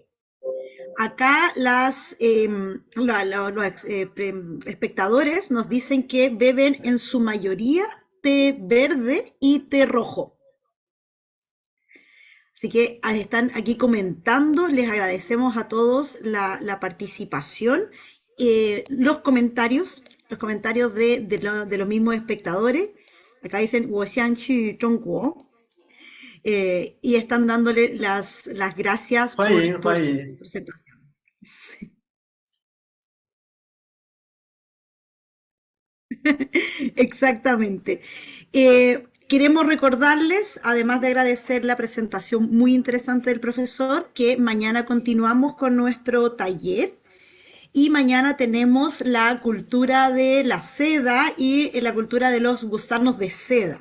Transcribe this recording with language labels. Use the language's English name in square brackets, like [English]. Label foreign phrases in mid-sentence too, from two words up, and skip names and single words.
[Spanish] Acá espectadores nos dicen que beben en su mayoría té verde y té rojo. Así que están aquí comentando, les agradecemos a todos la participación, los comentarios de los mismos espectadores. Acá dicen, [Chinese] 我想去中国, [Spanish] y están dándole las gracias [Chinese] 欢迎 [Spanish] por [Chinese] 欢 [Spanish] su [Chinese] 迎。 [Spanish] presentación. Exactamente. Queremos recordarles, además de agradecer la presentación muy interesante del profesor, que mañana continuamos con nuestro taller y mañana tenemos la cultura de la seda y la cultura de los gusanos de seda.